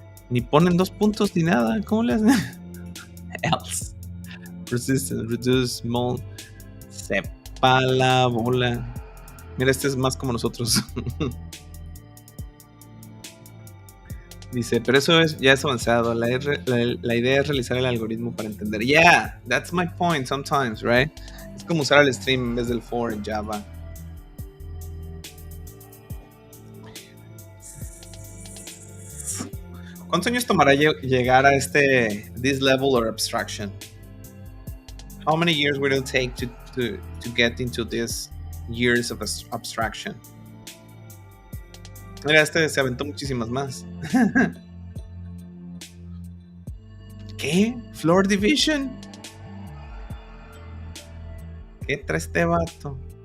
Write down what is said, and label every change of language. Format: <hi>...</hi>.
<es>Ni ponen 2 puntos ni nada. ¿Cómo le hacen? Else persistence. Reduce mol. Sepa la bola. Mira, este es más como nosotros. Dice, pero eso ya es avanzado. La idea es realizar el algoritmo para entender.</es> <en>Yeah, that's my point sometimes, right?</en> <es>Es como usar el stream en vez del for en Java. ¿Cuántos años tomará llegar a</es> <en>this level or abstraction? How many years will it take to get into this years of abstraction?</en> <es>Mira, se aventó muchísimas más. ¿Qué? ¿Floor division? ¿Qué trae este vato?</es>